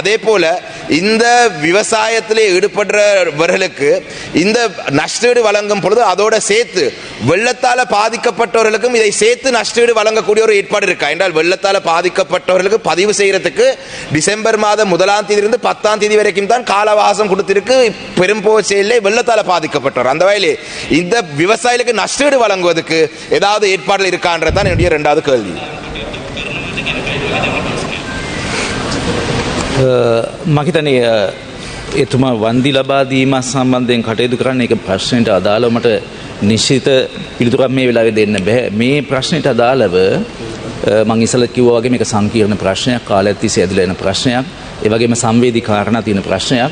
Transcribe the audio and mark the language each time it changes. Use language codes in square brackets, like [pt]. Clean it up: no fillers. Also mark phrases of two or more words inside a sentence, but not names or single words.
[ta] அதே போல இந்த விவசாயத்திலே ஈடுபடுறவர்களுக்கு இந்த நஷ்டஈடு வழங்கும் பொழுது அதோட சேர்த்து வெள்ளத்தால் பாதிக்கப்பட்டவர்களுக்கும் இதை சேர்த்து நஷ்டஈடு வழங்கக்கூடிய ஒரு ஏற்பாடு இருக்கா என்றால், வெள்ளத்தால் பாதிக்கப்பட்டவர்களுக்கு பதிவு செய்யறதுக்கு டிசம்பர் மாதம் 1ஆம் தேதியிலிருந்து 10ஆம் தேதி வரைக்கும் தான் கால அவகாசம் கொடுத்திருக்கு பெரும்போச்சையிலே வெள்ளத்தால் பாதிக்கப்பட்டவர். அந்த வகையிலே இந்த விவசாயிகளுக்கு நஷ்டஈடு வழங்குவதற்கு ஏதாவது ஏற்பாடுகள் இருக்கான்றதுதான் என்னுடைய இரண்டாவது கேள்வி. [si] මහිතනේ එතුමා වන්දි ලබා දීම සම්බන්ධයෙන් කටයුතු කරන්න එක ප්‍රශ්නයට අදාළව මට නිශ්චිත පිළිතුරක් මේ වෙලාවේ දෙන්න බෑ. මේ ප්‍රශ්නයට අදාළව මම ඉස්සෙල්ලා කිව්වා වගේ මේක සංකීර්ණ ප්‍රශ්නයක්, කාලයක් තිස්සේ ඇදලා එන ප්‍රශ්නයක්, ඒ වගේම සංවේදී කාරණා තියෙන ප්‍රශ්නයක්.